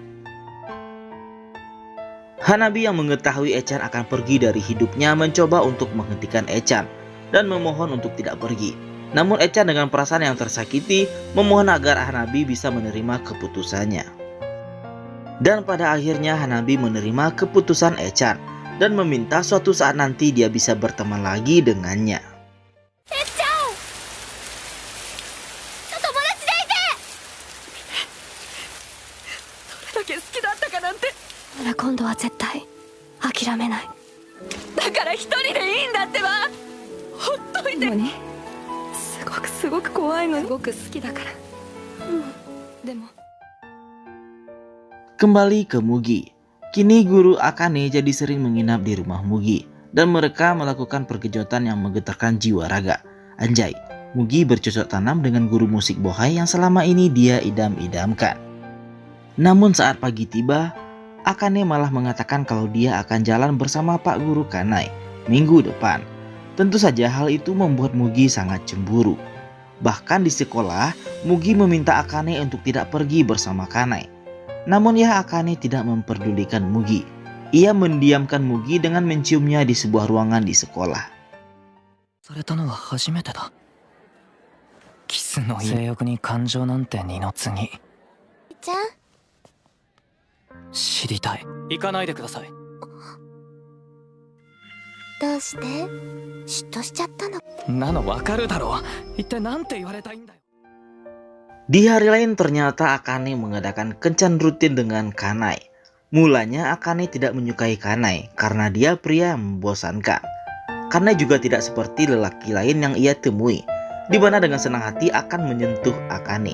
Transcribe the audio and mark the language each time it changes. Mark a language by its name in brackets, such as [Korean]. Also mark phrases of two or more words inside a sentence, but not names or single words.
[Indonesian] Hanabi yang mengetahui Echan akan pergi dari hidupnya mencoba untuk menghentikan Echan dan memohon untuk tidak pergi. Namun Echan dengan perasaan yang tersakiti memohon agar Hanabi bisa menerima keputusannya. Dan pada akhirnya Hanabi menerima keputusan Echan dan meminta suatu saat nanti dia bisa berteman lagi dengannya. [Japanese] 今度は絶対諦めない。だから一人でいいんだってば。ほっといて。すごく怖いの。すごく好きだから。でも。 [Indonesian] Kembali ke Mugi. Kini guru Akane jadi sering menginap di rumah Mugi dan mereka melakukan perkejutan yang menggetarkan jiwa raga. Anjay, Mugi bercocok tanam dengan guru musik bohai yang selama ini dia idam-idamkan. Namun saat pagi tiba, Akane malah mengatakan kalau dia akan jalan bersama Pak Guru Kanai minggu depan. Tentu saja hal itu membuat Mugi sangat cemburu. Bahkan di sekolah, Mugi meminta Akane untuk tidak pergi bersama Kanai. Namun ya Akane tidak memperdulikan Mugi. Ia mendiamkan Mugi dengan menciumnya di sebuah ruangan di sekolah. [Japanese] されたのは初めてだ。キスの性欲に感情なんて二の次。ちゃん、知りたい。行かないでください。どうして嫉妬しちゃったの？なのわかるだろう。一体なんて言われたいんだよ。 [Indonesian] Di hari lain ternyata Akane mengadakan kencan rutin dengan Kanai. Mulanya Akane tidak menyukai Kanai karena dia pria yang membosankan. Kanai juga tidak seperti lelaki lain yang ia temui, di mana dengan senang hati akan menyentuh Akane.